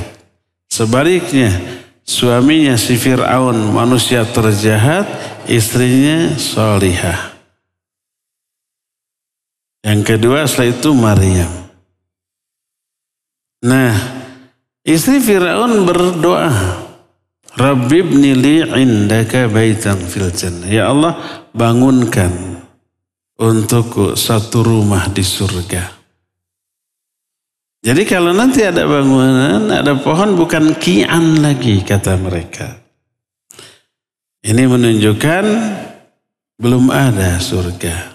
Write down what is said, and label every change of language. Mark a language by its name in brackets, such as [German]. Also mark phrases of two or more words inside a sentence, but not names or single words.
[Indonesian] Sebaliknya, suaminya si Fir'aun manusia terjahat, istrinya solihah. Yang kedua setelah itu Maryam. Nah, istri Fir'aun berdoa, [Arabic] رب ابن لي عندك بيتا في الجنة. [Indonesian] Ya Allah, bangunkan untukku satu rumah di surga. Jadi kalau nanti ada bangunan, ada pohon, bukan ki'an lagi kata mereka. Ini menunjukkan belum ada surga.